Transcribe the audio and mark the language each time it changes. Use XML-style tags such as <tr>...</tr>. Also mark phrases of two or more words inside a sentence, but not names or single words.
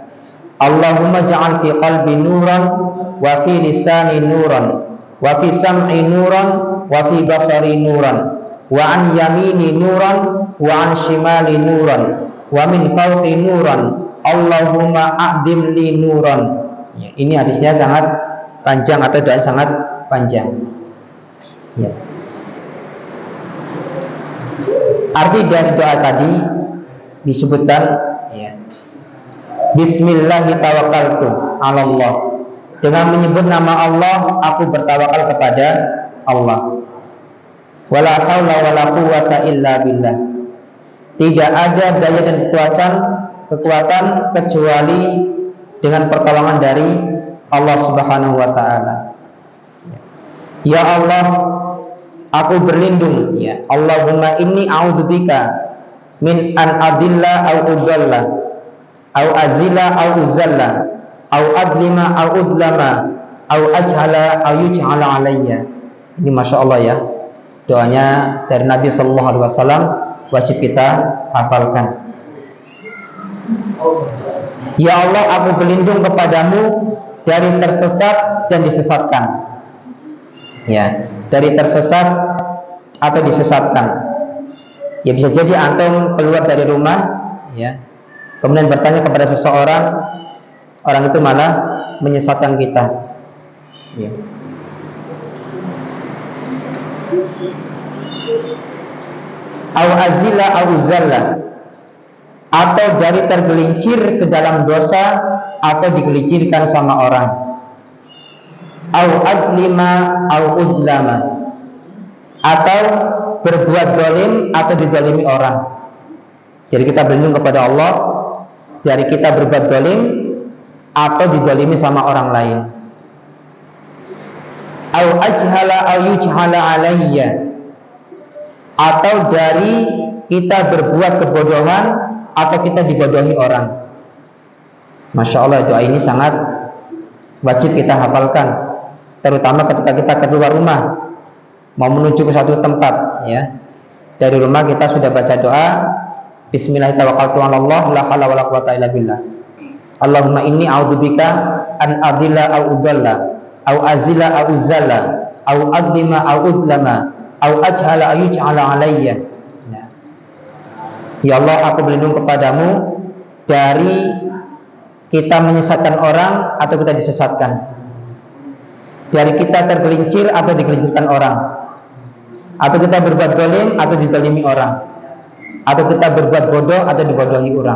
<ar>اللهم اجعل في قلبي نورا وفي لساني نورا وفي سمعي نورا وفي بصري نورا وعن يميني نورا وعن شمالي نورا ومن فوقي نورا اللهم أعظم لي نورا.</ar> <id>Ya, ini hadisnya sangat panjang atau doa sangat panjang, ya. Arti dari doa tadi disebutkan, ya,</id> <ar>بسم الله توكلت على الله.</ar> <id>Dengan menyebut nama Allah, aku bertawakal kepada Allah.</id> <ar>ولا حول ولا قوة إلا بالله.</ar> <id>Tidak ada daya dan kekuatan kecuali dengan pertolongan dari Allah</id> <ar>سبحانه وتعالى.</ar> <id>Ya Allah, aku berlindung, ya.</id> <ar>اللهم إني أعوذ بك من أن أضل أو أضل أو أزل أو أزل أو أظلم أو أظلم أو أجهل أو يجهل علي.</ar> <id>Ini</id> <ar>ما شاء الله,</ar> <id>ya. Doanya dari Nabi</id> <ar>صلى الله عليه وسلم,</ar> <id>wajib kita hafalkan. Ya Allah, aku berlindung kepadamu dari tersesat dan disesatkan, ya, dari tersesat atau disesatkan. Ya, bisa jadi antum keluar dari rumah, ya, kemudian bertanya kepada seseorang, orang itu malah menyesatkan kita, ya.</id> <ar>أو أزل أو أزل,</ar> <id>atau dari tergelincir ke dalam dosa atau digelincirkan sama orang.</id> <ar>أو أظلم أو أظلم,</ar> <id>atau berbuat zalim atau dizalimi orang. Jadi kita berlindung kepada Allah dari kita berbuat zalim atau dizalimi sama orang lain.</id> <ar>أو أجهل أو يجهل علي,</ar> <id>atau dari kita berbuat kebodohan atau kita dibodohi orang.</id> <ar>ما شاء الله,</ar> <id>doa ini sangat wajib kita hafalkan, terutama ketika kita keluar rumah mau menuju ke suatu tempat, ya. Dari rumah kita sudah baca doa</id> <ar>بسم الله الرحمن الرحيم، لا حول ولا قوة إلا بالله. اللهم إني أعوذ بك أن أضل أو أضل أو أزل أو أزل أو أظلم أو أظلم أو أجهل أو يجعل علي.</ar> <id>Ya Allah, aku berlindung kepadamu dari kita menyesatkan orang atau kita disesatkan, dari kita tergelincir atau digelincirkan orang, atau kita berbuat zalim atau dizalimi orang, atau kita berbuat bodoh atau dibodohi orang.</id>